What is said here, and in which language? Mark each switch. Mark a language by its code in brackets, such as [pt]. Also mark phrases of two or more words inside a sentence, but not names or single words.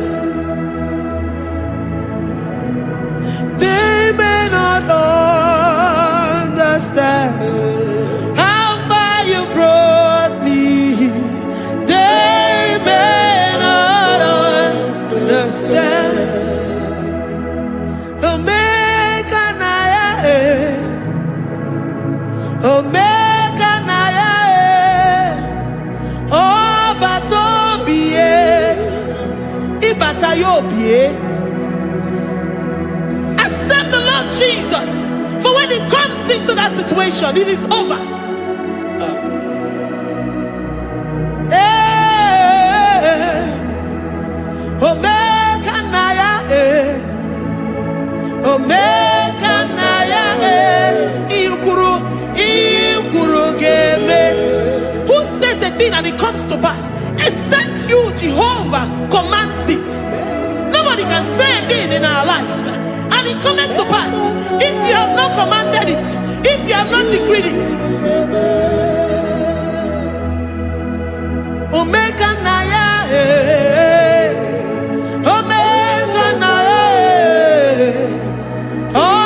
[en] They may not understand how far you brought me. They may not understand. [ig] Omeka naya, omeka naya, obata-obie, ibata-obie. [en] Accept the Lord Jesus, for when He comes into that situation, it is over. [ig] Omeka naya, omeka naya, ikuru geme. [en] Who says a thing and it comes to pass? Except you, Jehovah, commands it. Nobody can say a thing in our lives and it comes to pass. If you have not commanded it, if you have not decreed it. [ig] Omeka naya, omeka naya.